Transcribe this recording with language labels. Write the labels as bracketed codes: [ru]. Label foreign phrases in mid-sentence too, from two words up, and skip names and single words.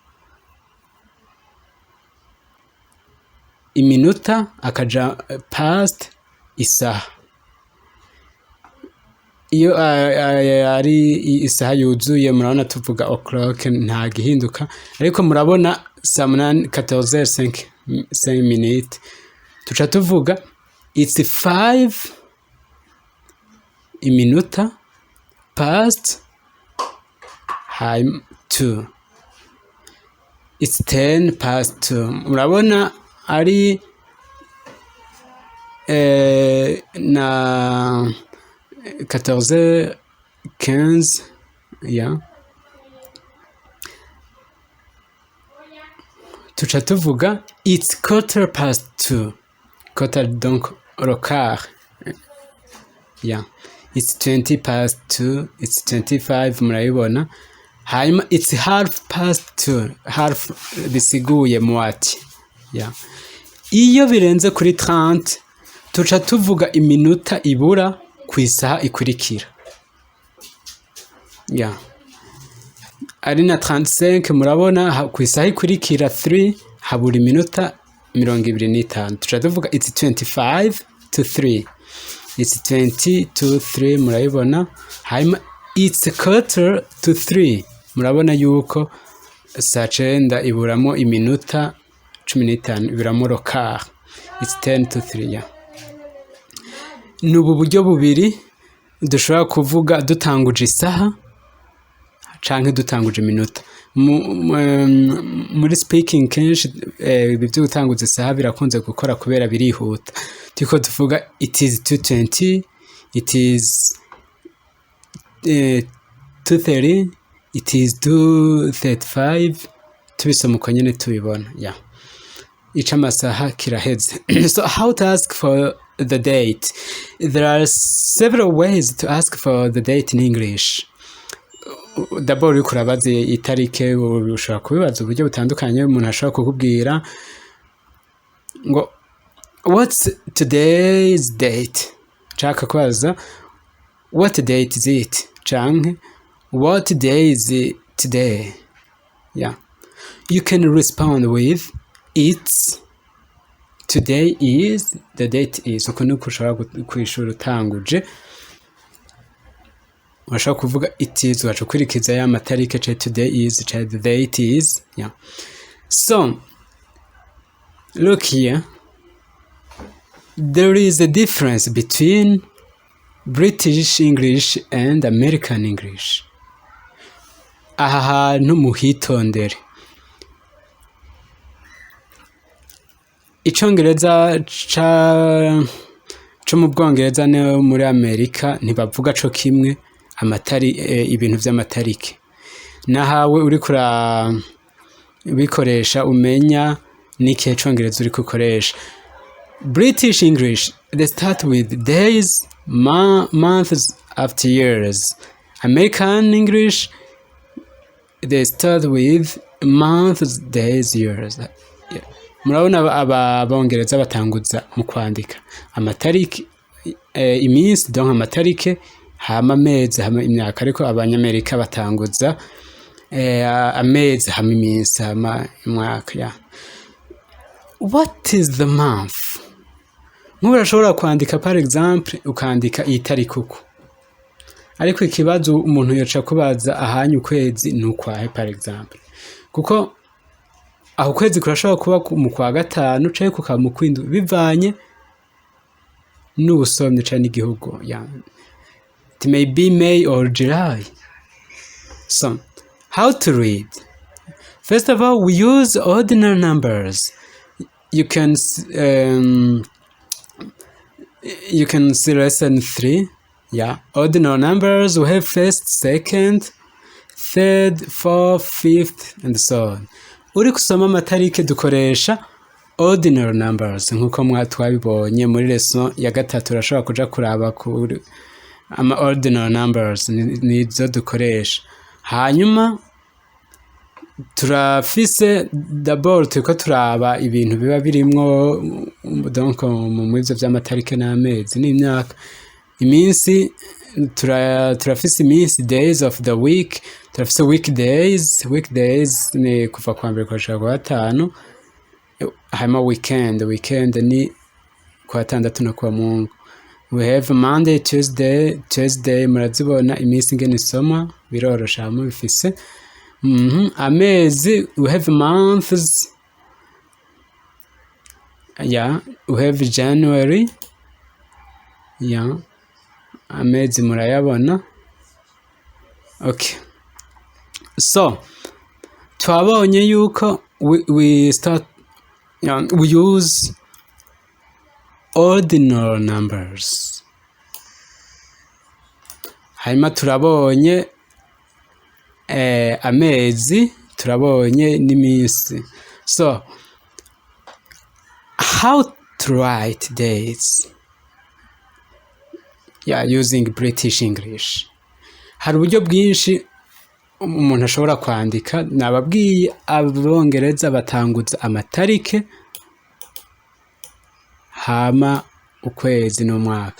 [rn] Iminota past isaha. Iyo ari isaha yuzuye murabona tuvuga o'clock nta gihinduka, ariko murabona saa 14h05 minutes tuca tuvuga [en] it's 5 [rn] iminota past 2. [en] It's 10 past 2. [rn] Murabona ari na 14h15. Yeah. [en] Tuca tuvuga it's 2:15. [fr] Quarter donc le quart. Yeah. [en] It's 20 past 2. It's 25, [rn] murayibona. Hanyuma [en] it's 2:30. [rn] Half bisiguye mwati. Yeah. Iyo birenze kuri 30 tuca tuvuga iminota ibura ku isaha ikurikira. [en] Yeah. [rn] Ari na 35 murabona ku isaha ikurikira 3 habura iminota 25. [en] Tuca tuvuga it's 25 to 3. It's 20 to 3, [rn] murayibona. [en] Hanyuma it's 2:45. [rn] Murabona yuko saa 9 iburamo iminota 15, iburamo [fr] le quart. [en] It's 10 to 3. Yeah. [rn] Nubu buryo bubiri dushobora kuvuga dutanguje isaha canke dutanguje iminota. Muri speaking kenshi ibi byo gutanguza isaha birakunze gukora kubera birihuta. Tiko tuvuga [en] it is 2:20, it is 2:30, it is 2:35. [rn] Tubisoma uko nyene tubibona. Yeah. Ica amasaha kiraheze. [en] So how to ask for the date? There are several ways to ask for the date in English. [rn] D'abord uriko urabaza itarike, ushobora kubibaza uburyo butandukanye. Umuntu ashobora kukubwira ngo [en] what's today's date? [rn] Chaka kubaza [en] what date is it? [rn] Canke [en] what day is it today? Yeah. You can respond with it's today is, the date is. [rn] Uko niko ushobora kwishura utanguje. Washobora kuvuga [en] it is, [rn] wacu kurikiza ya matarike ce [en] today is, [rn] ce [en] the date is. [rn] Yeah. [en] So, look here. There is a difference between British English and American English. [rn] Aha hantu muhitondere. Icongereza co mu Bwongereza no muri Amerika ntibavuga co kimwe ibintu vy'amatarike. Nahawe uri bikoresha umenya n'ikihe congereza uri kukoresha. [en] British English, they start with days, months after years. American English, they start with months, days, years. Yeah. [rn] Murabona abongereza batanguza mu kwandika amatariki iminsi, donc amatarike hama amezi hama imyaka, ariko abanyamerika batanguza amezi hama iminsi hama imyaka. [en] Yeah. What is the month? [rn] Nk'ubu urashobora kwandika [fr] par exemple [rn] ukandika iyi tariki uko, ariko ikibazo umuntu yoca kubaza ahanye ukwezi n'ukwahe [fr] par exemple, [rn] kuko aho ukwezi kurashobora kuba mu kwa gatanu canke kukaba mu kwindwi bivanye n'ubusomyi canke n'igihugu. [en] Yeah. It may be May or July. So, how to read? First of all, we use ordinal numbers. You can see lesson 3. Yeah, ordinal numbers, we have first, second, third, fourth, fifth, and so on. [rn] Uri kusoma amatarike dukoresha [en] ordinal numbers, [rn] nkuko twabibonye muri lesson ya gatatu. Urashobora kuja kuraba kuri ama [en] ordinal numbers [rn] nizo dukoresha. Hanyuma turafise d'abord turiko turaba ibintu biba birimwo, donc mu ivyo vy'amatarike n'amezi n'imyaka. Iminsi turafise iminsi, [en] days of the week, [rn] turafise weekdays ni kuva kwa mbere kushika kwa gatanu. Hanyuma weekend ni kwa gatandatu no kwa Mungu. [en] We have Monday, Tuesday [rn] murazibona iminsi ngene isoma birorosha hamwe bifise. Amezi, [en] we have months. Yeah, we have January. Yeah, [rn] amezi murayabona. [en] Okay, so [rn] twabonye yuko [en] we use ordinal numbers. [rn] Hanyuma turabonye amezi, turabonye n'iminsi. [en] So, how to write days? Yeah, using British English. [rn] Hari uburyo bwinshi umuntu ashobora kwandika. Nababwiye abongereza batanguza amatarike hama ukwezi n'umwaka.